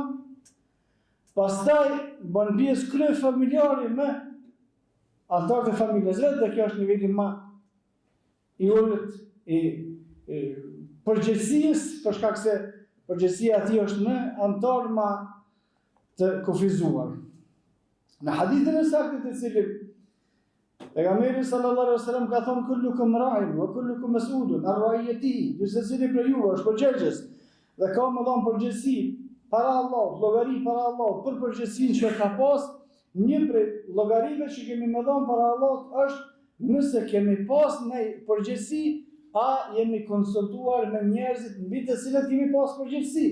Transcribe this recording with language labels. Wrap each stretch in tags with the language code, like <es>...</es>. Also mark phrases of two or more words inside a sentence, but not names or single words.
<sq>Pastaj bën pjesë krye familjari me anëtarët e familjes vetë, dhe kjo është niveli më i ulët i përgjegjësisë, për shkak se përgjegjësia e tij është në anëtar më të kufizuar. Në hadithin e saktë të cilit pejgamberi</sq> <ar>صلى الله عليه وسلم</ar> <sq>ka thonë</sq> <ar>كلكم راع وكلكم مسؤول عن رعيته,</ar> <sq>gjithë secili prej juve është përgjegjës dhe ka më dhënë përgjegjësi para Allahut, llogari para Allahut për përgjegjësinë që ka pas. Një prej llogarive që kemi më dhënë para Allahut është nëse kemi pas në përgjegjësi, a jemi konsultuar me njerëzit mbi të cilët kemi pas përgjegjësi.</sq>